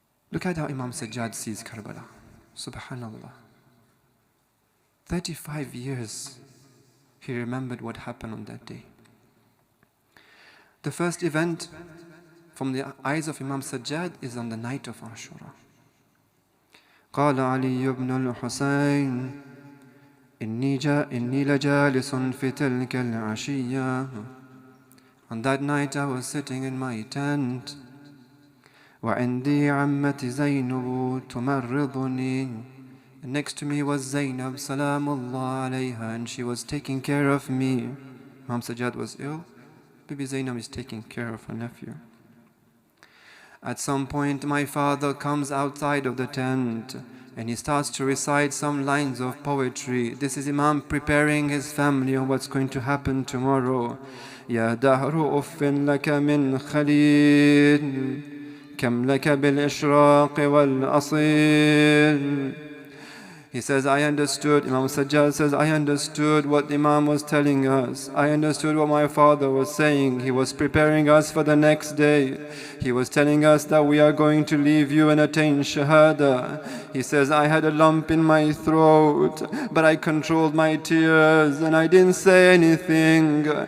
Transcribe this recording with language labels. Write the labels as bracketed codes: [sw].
[en] Look at how Imam Sajjad sees Karbala. Subhanallah. 35 years he remembered what happened on that day. The first event from the eyes of Imam Sajjad is on the night of Ashura. [ar] قال علي بن الحسين إني لجالس في تلك العشية. [en] On that night I was sitting in my tent. [ar] وعندي عمتي زينب تمرضني. [en] And next to me was Zainab salamullah alayha, and she was taking care of me. Imam Sajjad was ill. Baby Zainab is taking care of her nephew. At some point my father comes outside of the tent and he starts to recite some lines of poetry. This is Imam preparing his family on what's going to happen tomorrow. [ar] يا دهر أف لك من خليل كم لك بالإشراق والأصيل. [en] He says, I understood, Imam Sajjad says, I understood what the Imam was telling us. I understood what my father was saying. He was preparing us for the next day. He was telling us that we are going to leave you and attain Shahada. He says, I had a lump in my throat, but I controlled my tears and I didn't say anything.